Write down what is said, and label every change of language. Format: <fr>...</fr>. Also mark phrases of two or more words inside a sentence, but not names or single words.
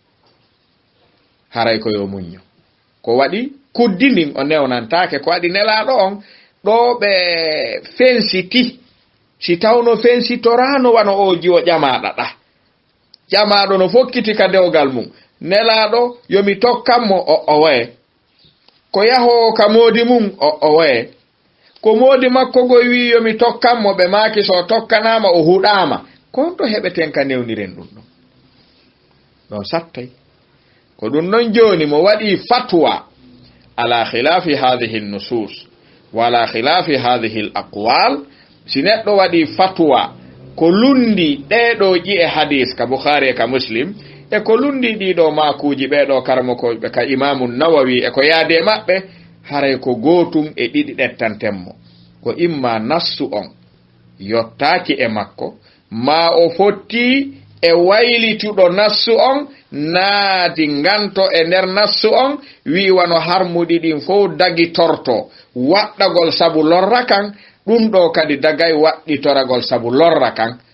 <ff>haray ko yo muñño ko waɗi kuddi ndin o newnantake ko waɗi nelaɗo on ɗo ɓe fensiti si tawno fensitorano wano o jiwo ƴamaɗaɗa ƴamaɗo no fokkiti ka dewgal mum nelaɗo yomi tokkanmo o waye ko yaho ka moodi mum o waye ko moodi makko go wi yomi tokkanmo ɓe maaki so tokkanama o huɗama kon to heɓeten ka newniren ɗum ɗon ɗon sattay ko ɗum ɗon joni mo waɗi fatwa</ff> <ar>على خلاف هذه النصوص ولا خلاف هذه الأقوال</ar> <ff>si neɗɗo waɗi fatwa ko lundi ɗeɗo ƴi e hadis ka Bukhari e ka Muslim e ko lundi ɗiɗo makuji ɓeɗo karmokoɓe ka Imamu Nawawi e ko yaade maɓɓe haray ko gotum e ɗiɗi ɗettantemmo ko imma nassu on yottaki e makko ma o fotti e waylituɗo nassu on naati nganto e nder nassu on wi wano harmuɗi ɗin fof dagi torto waɗɗagol sabu lorra kan ɗum ɗo kadi dagay waɗɗitoragol sabu lorra kan</ff>